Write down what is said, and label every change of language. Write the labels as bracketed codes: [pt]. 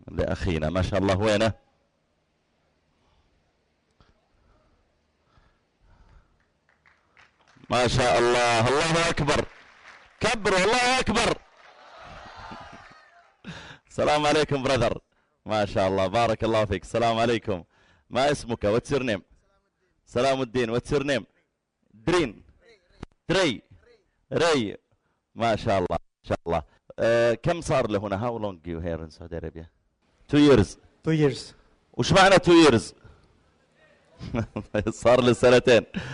[ar] لأخينا، ما شاء الله، وينه؟ ما شاء الله، الله أكبر، كبروا، الله أكبر. السلام عليكم برذر، ما شاء الله، بارك الله فيك. السلام عليكم، ما اسمك؟ [en] What's your name؟ [ar] سلام الدين. [en] What's your name؟ درين. [ar] دري. ري. ما شاء الله، ما شاء الله. كم صار له هنا؟ [en] How long you here in Saudi Arabia؟ Two years. [ar] وش معنى [en] 2 years؟ [ar] صار له سنتين.